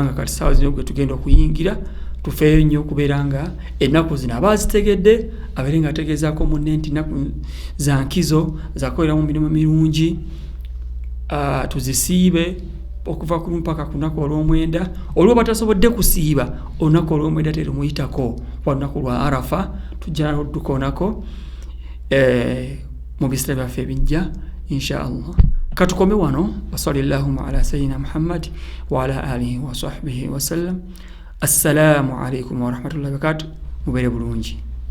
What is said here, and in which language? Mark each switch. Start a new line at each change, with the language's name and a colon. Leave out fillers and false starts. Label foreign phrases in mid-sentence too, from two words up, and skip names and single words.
Ganda: nga kati saawa zino gwe tugenda okuyingira tufeeyo nnyo okubeera nga ennaku zino abazitegedde abeere nga ategeezaako munne nti ennaku za nkizo zakoleramu mirimu mirungi tuzisiibe okuva ku mpaka ku lunaku olw'omwenda olwo batasobodde kusiiba olunaku olw'omwenda terumuyitako olunaku lwa Arafa tujja n'odduka onako mu biseera byaffe ebijja
Arabic: إن شاء الله.
Ganda: Katukome wano
Arabic: وصلى الله على سيدنا محمد وعلى آله وصحبه وسلم. السلام عليكم ورحمة الله وبركاته.
Ganda: Mubeere bulungi.